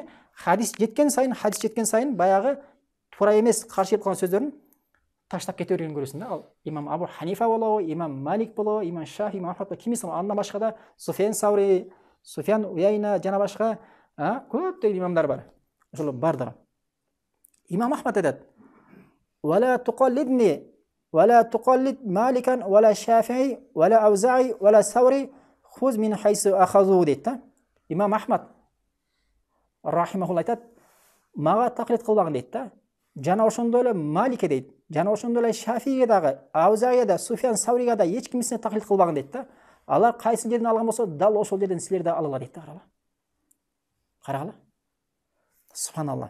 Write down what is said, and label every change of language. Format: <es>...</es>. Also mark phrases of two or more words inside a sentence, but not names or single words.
<ky>Хадис жеткен сайын баягы туура эмес, каршы келип калган сөздөрүн таштап кете бергенин көрөсүң да. Ал имам Абу Ханифа болобу, имам Малик болобу, имам Шафи, имам Ахмад кимис, андан башка да Суфян Саури, Суфян Уяйна жана башка көптөгөн имамдар бар. Ошол бардыр. Имам Ахмад айтат:</ky> <ar>"ولا تقلدني ولا تقلد مالكا ولا الشافعي ولا الأوزاعي ولا الثوري خذ من حيث أخذوا" дейді.</ar> <ky>Имам Ахмад рахимахулла айтат: "Мага тақлид кылбагын" дейді. Жана ошондой эле Маликке дейт, жана ошондой эле Шафиге дагы, Аузаиге да, Суфян Сауриге да эч кимисине тақлид кылбагын дейді. Алар кайсы жерден алган болсо, дал ошол жерден силер да алыла дейді. Карагыла. Субханалла.</ky>